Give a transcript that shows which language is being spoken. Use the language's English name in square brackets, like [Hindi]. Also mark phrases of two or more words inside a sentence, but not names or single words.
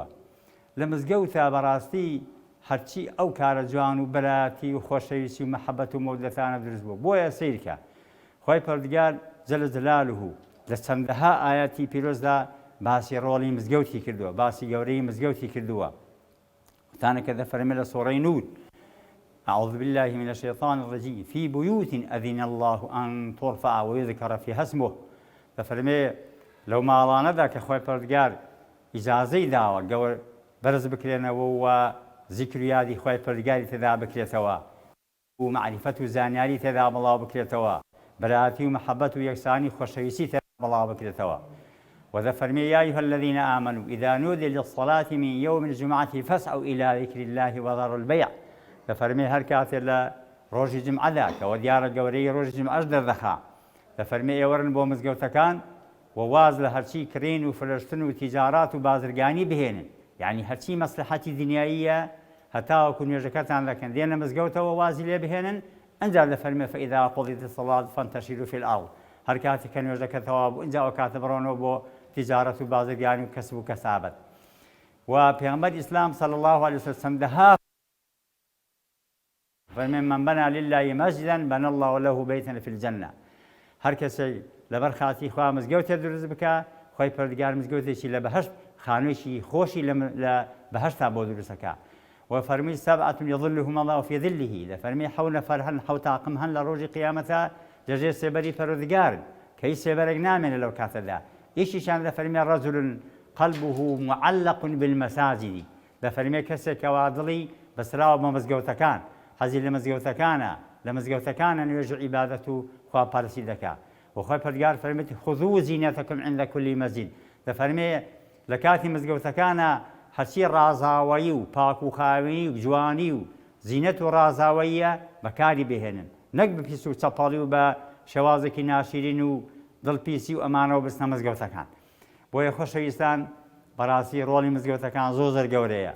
[Central Kurdish] لە مزگەوتە بەڕاستی هەرچی ئەو کارە جوان و بەرایەتی و خۆشەویستی و مەحەبەت و مەودەتانە دروست بووە. بۆیە سیرکە خۆی پەروەردگار [Arabic] جەل جەلالوه [Central Kurdish] لە چەندەها ئایەتی پیرۆزدا باسی ڕۆڵی مزگەوتی کردووە، باسی گەورەی مزگەوتی کردووە. وتانەکە دەفەرمێ لە سوورەی نور: [Arabic] أعوذ بالله من الشيطان الرجيم في بيوت أذن الله أن ترفع ويذكر فيها اسمه. [Central Kurdish] دەفەرمێ لەو ماڵانەدا کە خۆی پەروەردگار ئیجازەی داوە گەور بەرز بکرێنەوە و ذیکر و یادی خۆی پەروەردگاری تێدا بکرێتەوە و معریفەت و زانیاری تێدا بڵاو بکرێتەوە، بەرایەتی و مەحەبەت و یەکسانی خۆشەویستی تێدا بڵاو بکرێتەوە. [Arabic] وذفرمي يا أيها الذين آمنوا إذا نودي للصلاة من يوم الجمعة فاسعوا إلى ذكر الله وذروا البيع. [Central Kurdish] دەفەرمێ هەر کاتێ لە ڕۆژی جمعەدا کەوە دیارە گەورەی ڕۆژی جمعەش دەردەخا، دەفەرمێ ئێوەرن بۆ مزگەوتەکان و واز لە هەرچی کڕین و فرشتن و تیجارات و بازرگانی بهێنن، یعنی هەرچی مەسلحەتی دنیاییە هەتاوەکو نوێژەکەتان دەکەن دێنە مزگەوتەوە وازی لێ بهێنن. ئەنجا دەفەرمێ [Arabic] فإذا قضيت الصلاة فانتشروا في الأرض. [Central Kurdish] هەر کاتێک کە نوێژەکە تەواو بوو ئەنجا ئەو کاتە بڕۆنەوە بۆ تیجارەت و بازرگانی و کەسب و کەسابەت. و پێغەمبەری ئیسلام [Arabic] صلی الله عليه وسلم دەها فمن من بنى لله مسجدا بنى الله له بيتا في الجنة. [Central Kurdish] هەر کەسێک لەبەر خاتی خوا مزگەوتێ دروست بکە، خۆی پەروەردگار مزگەوتێکی لە بەهەشت خانوویەکی خۆشی لە بەهەشتا بۆ دروست دەکا. [Arabic] وفەرمی سەبعة يظلهم الله في ظله. [Central Kurdish] دەفەرمی حەوت نەفەر هەن، حەوت تاقم هەن لە ڕۆژی قیامەتە دەژێ سێبەری پەروەردگارن کە هیچ سێبەرێک نامێنێ لەو کاتەدا. یەکیشیان دەفەرمێ [Arabic] رەجل قەلبه معلق بالمەساجد. [Central Kurdish] دەفەرمێ کەسێک کەوا دڵی بەسراوە بە مزگەوتەکان، حەزی لە مزگەوتەکانە، لە مزگەوتەکانە نوێژ و عیبادەت و خواپەرستی دەکات. وخۆی پەروەردگار فەرمێتی [Arabic] خذوا زینەتەکم عند كل مسجد. [Central Kurdish] دەفەرمێ لە کاتی مزگەوتەکانە هەرچی ڕازاوایی و پاک و خاوێنی و جوانی و زینەت و ڕازاوەیە بەکاری بهێنن، نەک بە پیس و چەپەڵی و بە شێوازێکی ناشرین و دڵپیسی و ئەمانەوە بستنە مزگەوتەکان. بۆیە خۆشەویستان بەڕاستی ڕۆڵی مزگەوتەکان زۆر گەورەیە.